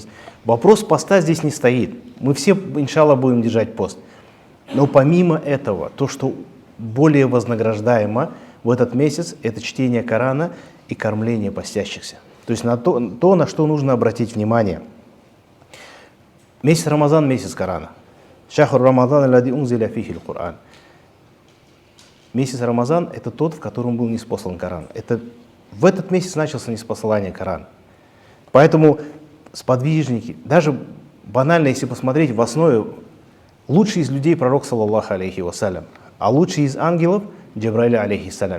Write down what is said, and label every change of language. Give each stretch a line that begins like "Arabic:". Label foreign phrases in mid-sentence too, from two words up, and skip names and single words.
Russian: Вопрос поста здесь не стоит. Мы все,
Arabic: إن شاء الله,
Russian: будем держать пост. Но помимо этого, то, что более вознаграждаемо в этот месяц, это чтение Корана и кормление постящихся. То есть на то, на что нужно обратить внимание. Месяц Рамазан – месяц Корана.
Arabic: شهر رمضان الذي أنزل فيه القرآن.
Russian: Месяц Рамазан – это тот, в котором был ниспослан Коран. В этот месяц начался ниспослание Корана. Поэтому сподвижники, даже банально, если посмотреть в основе, лучший из людей пророк,
Arabic: صلى الله عليه وسلم,
Russian: а лучший из ангелов Джабраиль алейхиссалям.